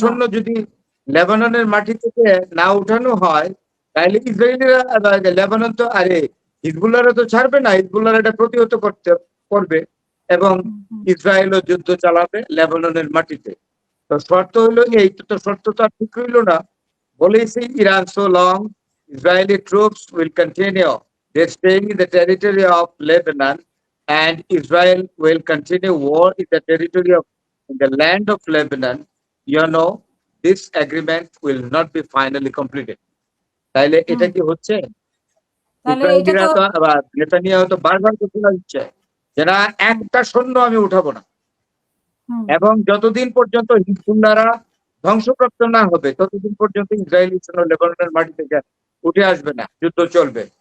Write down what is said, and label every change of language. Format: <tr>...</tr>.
<bn>সৈন্য যদি লেবাননের মাটি থেকে না উঠানো হয়, তাহলে ইসরায়েলিরা লেবানন তো, আরে হিজবুল্লাহরা তো ছাড়বে না, হিজবুল্লাহরা এটা প্রতিহত করবে, এবং হুম, হুম, ইসরায়েলও যুদ্ধ চালাবে লেবাননের মাটিতে। তো শর্ত হলো হুম, এই, তো শর্ত তো আর ঠিক রইল না। বলেছে Iran,</bn> <en>so long Israeli troops will continue their staying in the territory of Lebanon, and Israel will continue war in the territory of in the land of Lebanon, you know, this agreement will not be finally completed.</en> <bn>তাইলে হুম, এটা কি হচ্ছে? তাহলে এটা ইসরায়েলিরা তো তো আবার Netanyahu তো বারবার ঘোষণা দিচ্ছে যে না, হুম, একটা সৈন্য আমি উঠাবো না, হুম, এবং যতদিন পর্যন্ত হিজবুল্লাহরা ধ্বংসপ্রাপ্ত না হবে ততদিন পর্যন্ত ইসরায়েলি সৈন্য লেবাননের মাটি থেকে উঠে আসবে না, যুদ্ধ চলবে।</bn>